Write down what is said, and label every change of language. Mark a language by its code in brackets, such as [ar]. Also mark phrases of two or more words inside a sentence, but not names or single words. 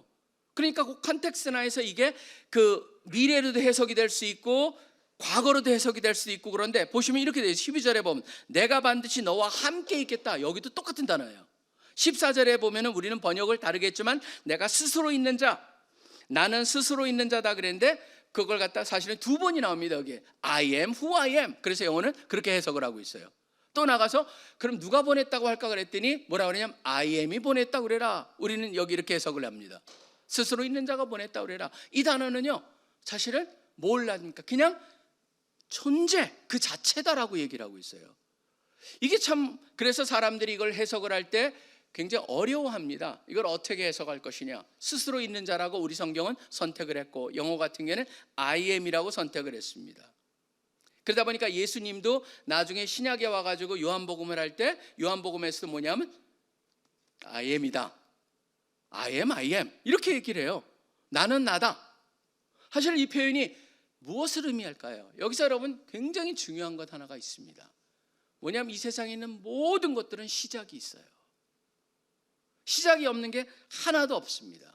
[ko] 그러니까 그 컨텍스트나에서 이게 그 미래로도 해석이 될 수 있고 과거로도 해석이 될 수도 있고, 그런데 보시면 이렇게 돼요. 12절에 보면 내가 반드시 너와 함께 있겠다. 여기도 똑같은 단어예요. 14절에 보면은 우리는 번역을 다르게 했지만 내가 스스로 있는 자, 나는 스스로 있는 자다 그랬는데, 그걸 갖다 사실은 두 번이 나옵니다. [en] 여기에 I am who I am. [ko] 그래서 영어는 그렇게 해석을 하고 있어요. 또 나가서 그럼 누가 보냈다고 할까 그랬더니 뭐라 그러냐면 [en] I am [ko] 이 보냈다고 그래라. 우리는 여기 이렇게 해석을 합니다. 스스로 있는 자가 보냈다고 그래라. 이 단어는요 사실은 뭘 합니까? 그냥 존재 그 자체다라고 얘기를 하고 있어요. 이게 참 그래서 사람들이 이걸 해석을 할 때 굉장히 어려워합니다. 이걸 어떻게 해석할 것이냐. 스스로 있는 자라고 우리 성경은 선택을 했고 영어 같은 경우에는 [en] I am [ko] 이라고 선택을 했습니다. 그러다 보니까 예수님도 나중에 신약에 와가지고 요한복음을 할 때 요한복음에서도 뭐냐면 [en] I am [ko] 이다. [en] I am [ko] 이렇게 얘기를 해요. 나는 나다. 사실 이 표현이 무엇을 의미할까요? 여기서 여러분 굉장히 중요한 것 하나가 있습니다. 뭐냐면 이 세상에 있는 모든 것들은 시작이 있어요. 시작이 없는 게 하나도 없습니다.